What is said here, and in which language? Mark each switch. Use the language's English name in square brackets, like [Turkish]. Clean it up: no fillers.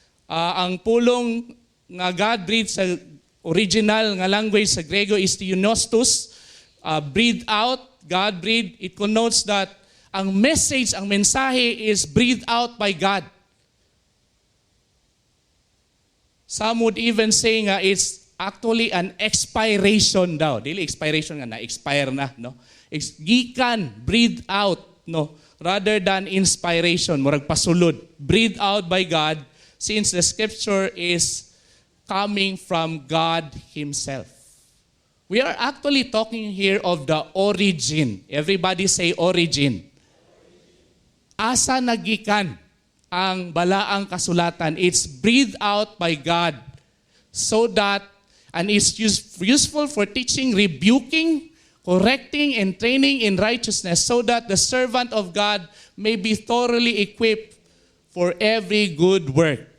[Cebuano] Ang pulong nga God-breathed sa original nga language sa Grego [English] is theonostos, breathed out. God breathed, it connotes that ang message, [Cebuano] ang mensahe [English] is breathed out by God. Some would even say nga it's actually an expiration [Cebuano] daw. Dili expiration nga na-expire na, no? Gikan, breathed out, no? [English] Rather than inspiration, [Cebuano] murag pasulod. [English] Breathed out by God since the scripture is coming from God Himself. We are actually talking here of the origin. Everybody say origin. [Cebuano] Asa nagikan ang balaang kasulatan? [English] It's breathed out by God so that, and it's useful for teaching, rebuking, correcting, and training in righteousness so that the servant of God may be thoroughly equipped for every good work.